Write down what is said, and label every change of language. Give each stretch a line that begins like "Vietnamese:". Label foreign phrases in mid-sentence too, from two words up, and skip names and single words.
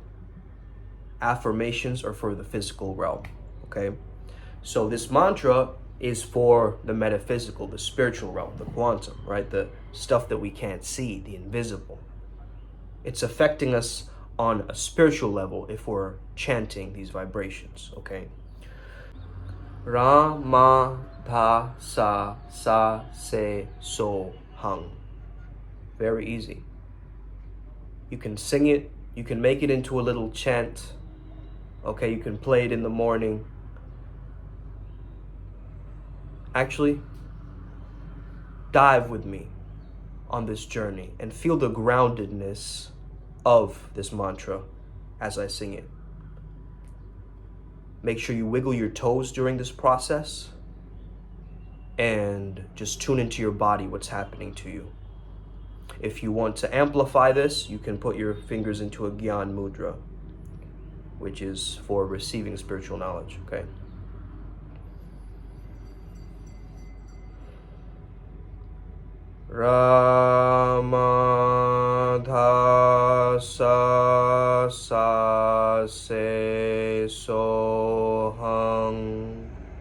English: Affirmations are for the physical realm, okay? So this mantra is for the metaphysical, the spiritual realm, the quantum, right? The stuff that we can't see, the invisible. It's affecting us on a spiritual level if we're chanting these vibrations, okay?
Sanskrit: Ra, ma, tha, sa, se, so, hung.
English: Very easy. You can sing it, you can make it into a little chant, okay? You can play it in the morning. Actually, dive with me on this journey and feel the groundedness of this mantra as I sing it. Make sure you wiggle your toes during this process and just tune into your body, what's happening to you. If you want to amplify this, you can put your fingers into a Gyan Mudra, which is for receiving spiritual knowledge, okay?
Sanskrit: Rama tha sa se so hung.